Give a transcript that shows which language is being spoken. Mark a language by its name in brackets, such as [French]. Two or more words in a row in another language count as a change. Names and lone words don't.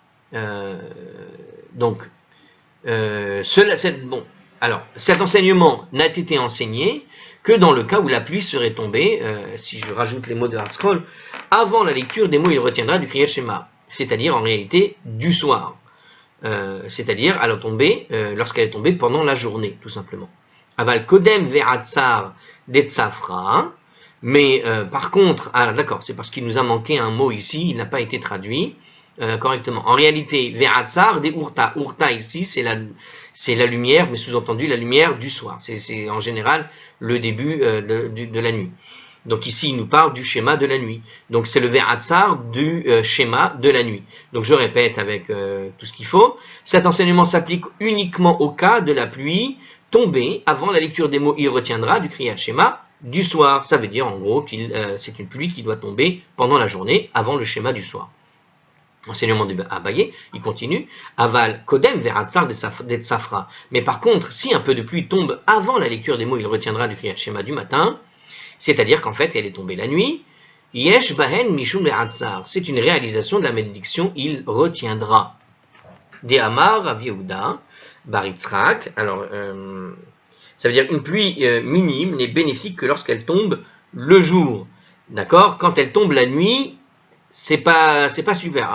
[French] Cet enseignement n'a été enseigné que dans le cas où la pluie serait tombée, si je rajoute les mots de ArtScroll, avant la lecture des mots, il retiendra du [Hebrew] קריאת שמע, [French] c'est-à-dire en réalité du soir. C'est-à-dire lorsqu'elle est tombée pendant la journée, tout simplement. [Aramaic] אבל קודם ועצר דצפרא, [French] mais par contre, d'accord, c'est parce qu'il nous a manqué un mot ici, il n'a pas été traduit correctement. En réalité, [Aramaic] ועצר דאורתא. [French] Urta ici, c'est la lumière, mais sous-entendu la lumière du soir. C'est en général le début de la nuit. Donc ici, il nous parle du schéma de la nuit. Donc c'est le ve'atzar du schéma de la nuit. Donc je répète avec tout ce qu'il faut. Cet enseignement s'applique uniquement au cas de la pluie tombée avant la lecture des mots il retiendra du [Hebrew] קריאת שמע [French] du soir. Ça veut dire en gros que c'est une pluie qui doit tomber pendant la journée avant le schéma du soir. Enseignement de Abaye, il continue. [Aramaic] אבל קודם ועצר דצפרא. [French] Mais par contre, si un peu de pluie tombe avant la lecture des mots il retiendra du [Hebrew] קריאת שמע [French] du matin, c'est-à-dire qu'en fait, elle est tombée la nuit. [Hebrew] יש בהן משום ועצר. [French] C'est une réalisation de la malédiction, il retiendra. [Aramaic] דאמר רב יהודה בר יצחק. [French] Alors, ça veut dire une pluie minime n'est bénéfique que lorsqu'elle tombe le jour. D'accord? Quand elle tombe la nuit, c'est pas super.